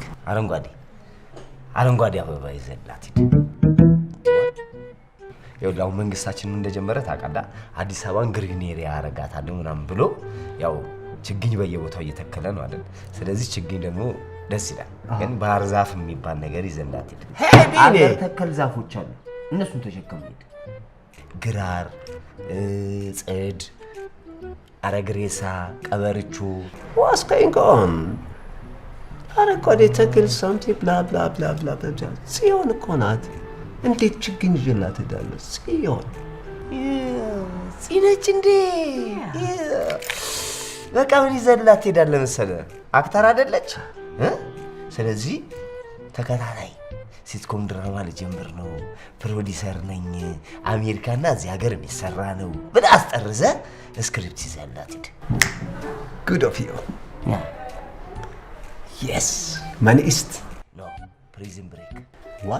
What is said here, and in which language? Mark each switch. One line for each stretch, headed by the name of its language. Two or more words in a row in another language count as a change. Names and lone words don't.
Amharic: አረንጓዴ አበባ ይዘላት ሂድ። ያው መንግስታችን እንደጀመረ ታውቃለህ፣ አዲስ አበባን
English: green area
Amharic: አረጋታለሁ ምናምን ብሎ ያው ችግኝ በየቦታው እየተከለ ነው አይደል? ስለዚህ ችግኝ ደግሞ ደስ ይላል። ግን ባህር ዛፍ የሚባል ነገር ይዘላት ሂድ። አገር ተከል ዛፎች አሉ፣ እነሱን ተሸከም ሂድ። ግራር፣ ጽድ፣ አረግሬሳ፣ ቀበርቹ
English: What's going on?
Amharic: አረንጓዴ ተክል
English: something blah blah blah blah blah
Amharic: ጽዮን እኮ ናት። እንዴት ችግኝ ይዤላት እሄዳለሁ? ጽዮን ጽነች እንዴ? በቃ ምን ይዘላት ትሄዳለህ መሰለህ? አክተር አይደለች? ስለዚህ ተከታታይ
English: sitcom drama
Amharic: ልጀምር ነው፣ ፕሮዲሰር ነኝ፣ አሜሪካና እዚህ ሀገር የሚሰራ ነው ብለህ አስጠርዘህ ስክሪፕት ይዘላት ሂድ።
English: Good of you. Yes. Money is No, prison break. What?